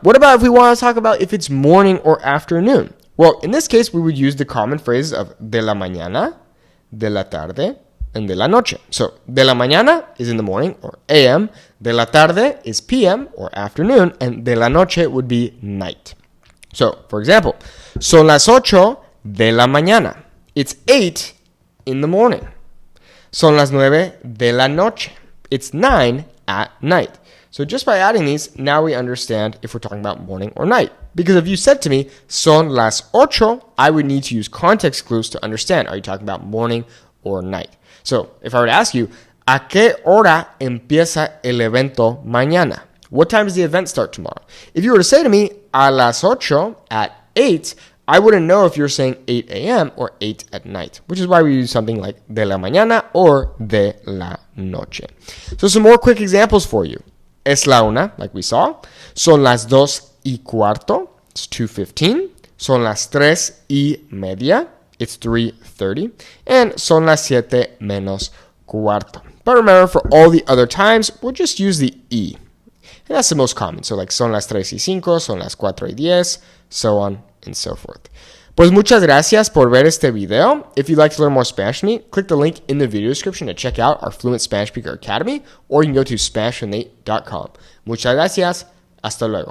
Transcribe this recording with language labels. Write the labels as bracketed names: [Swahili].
[English] What about if we want to talk about if it's morning or afternoon? Well, in this case, we would use the common phrases of [Spanish] de la mañana, de la tarde, [English] and [Spanish] de la noche. [English] So, [Spanish] de la mañana [English] is in the morning, or AM. [Spanish] De la tarde [English] is PM, or afternoon. And [Spanish] de la noche [English] would be night. So, for example, [Spanish] son las 8 de la mañana. [English] It's 8 in the morning. [Spanish] Son las 9 de la noche. [English] It's 9 at night. So just by adding these, now we understand if we're talking about morning or night. Because if you said to me, [Spanish] son las 8, [English] I would need to use context clues to understand. Are you talking about morning or night? So if I were to ask you, [Spanish] ¿a qué hora empieza el evento mañana? [English] What time does the event start tomorrow? If you were to say to me, [Spanish] a las 8, [English] at 8, I wouldn't know if you're saying 8 a.m. or 8 at night, which is why we use something like [Spanish] de la mañana [English] or [Spanish] de la noche. [English] So some more quick examples for you. [Spanish] Es la una, [English] like we saw. [Spanish] Son las 2:15. [English] It's 2:15. [Spanish] Son las 3:30. [English] It's 3:30. [Spanish] And son las 7 menos cuarto. [English] But remember, for all the other times, we'll just use the y. And that's the most common. So like [Spanish] son las 3:05, son las 4:10, [English] so on and so forth. [Spanish] Pues muchas gracias por ver este video. [English] If you'd like to learn more Spanish from me, click the link in the video description to check out our Fluent Spanish Speaker Academy, or you can go to SpanishWithNate.com. [Spanish] Muchas gracias. Hasta luego.